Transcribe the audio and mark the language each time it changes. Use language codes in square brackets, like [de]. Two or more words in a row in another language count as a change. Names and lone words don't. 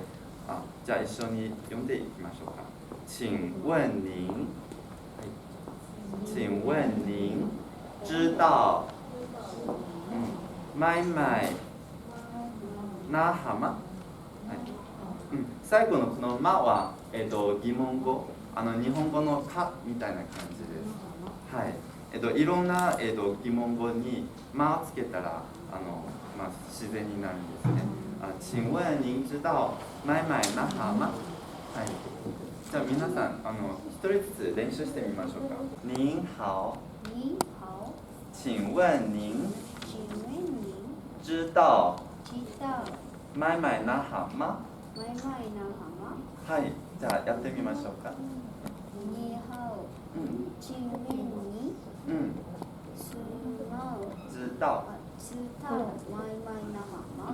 [ja] じゃあ一緒に読んでいきましょうか。 [zh] 請問您、 [ja] はい、 [zh] 請問您知道、マイマイ那覇吗？ [ja] はい、最後のこの「ま」は、疑問語、日本語の「か」みたいな感じです。はい。いろんな、疑問語に「ま」をつけたら自然になるんですね。 [zh] 請問您知道マイマイ那覇吗？ [ja] はい。じゃあ皆さん一人ずつ練習してみましょうか。 [zh] 您好。您好。請問您知道マイマイ那覇吗？マイマイ那覇吗？ [ja] はい。じゃあやってみましょうか。 [zh] 你好。請問你知道マイマイ那覇吗？